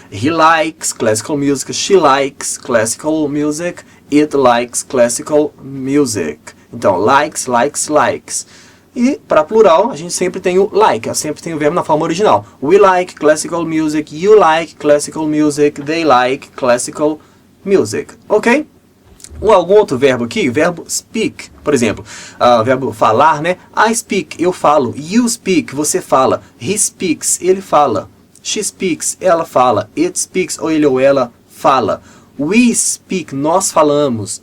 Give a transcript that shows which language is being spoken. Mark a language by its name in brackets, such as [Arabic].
[English] He likes classical music. She likes classical music. It likes classical music. [Portuguese] Então, [English] likes, likes, likes. [Portuguese] E, para plural, a gente sempre tem o like. Sempre tem o verbo na forma original. [English] We like classical music. You like classical music. They like classical music. Ok? [Portuguese] Algum outro verbo aqui? O verbo speak, por exemplo. O verbo falar, né? [English] I speak, [Portuguese] eu falo. [English] You speak, [Portuguese] você fala. [English] He speaks, [Portuguese] ele fala. [English] She speaks, [Portuguese] ela fala. [English] It speaks, [Portuguese] ou ele ou ela fala. [English] We speak, [Portuguese] nós falamos.